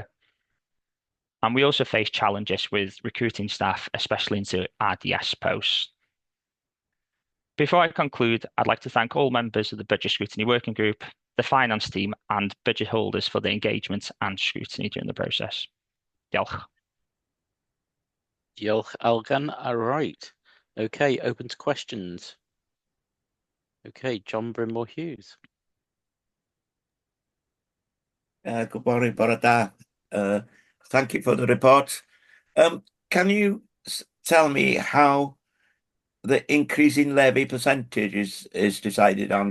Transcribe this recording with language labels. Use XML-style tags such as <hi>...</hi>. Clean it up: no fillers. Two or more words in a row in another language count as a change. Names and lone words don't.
<en>And we also face challenges with recruiting staff, especially into RDS posts. Before I conclude, I'd like to thank all members of the Budget Scrutiny Working Group, the finance team and budget holders for the engagement and scrutiny during the process.</en> <cy>Diolch. Diolch, Elgan.</cy> <en>All right. Okay, open to questions. Okay, John Brimore Hughes. Good morning,</en> <cy>bore da.</cy> <en>Thank you for the report. Can you tell me how the increase in levy percentage is decided on?</en>